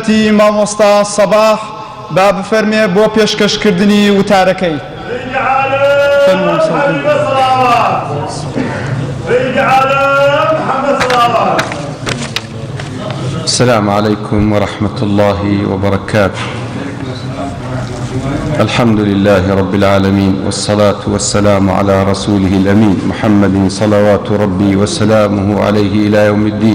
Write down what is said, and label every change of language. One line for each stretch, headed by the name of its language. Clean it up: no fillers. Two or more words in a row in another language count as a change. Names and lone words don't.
Central Kurdish: حەزرەتی مامۆستا سەباح با بفەرمێ بۆ پێشکەشکردنی وتارەکەی.
Arabic: السلام عليكم ورحمة الله وبركاته. الحمد لله رب العالمين، والصلاة والسلام على رسوله الأمين محمد صلوات ربي وسلامه عليه إلى يوم الدين.